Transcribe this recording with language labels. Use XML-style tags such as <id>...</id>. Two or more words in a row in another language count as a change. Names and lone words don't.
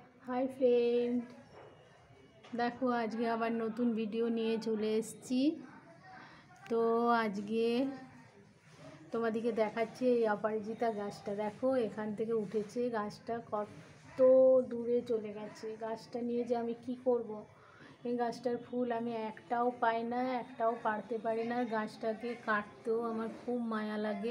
<en>Hi friend,</en> <bn>দেখো আজকে আবার নতুন ভিডিও নিয়ে চলে এসেছি। তো আজকে তোমাদেরকে দেখাচ্ছি এই অপরাজিতা গাছটা। দেখো এখান থেকে উঠেছে, গাছটা কত দূরে চলে গেছে। গাছটা নিয়ে যে আমি কি করব, এই গাছটার ফুল আমি একটাও পাই না, একটাও পারতে পারি না। গাছটাকে কাটতেও আমার খুব মায়া লাগে।</bn>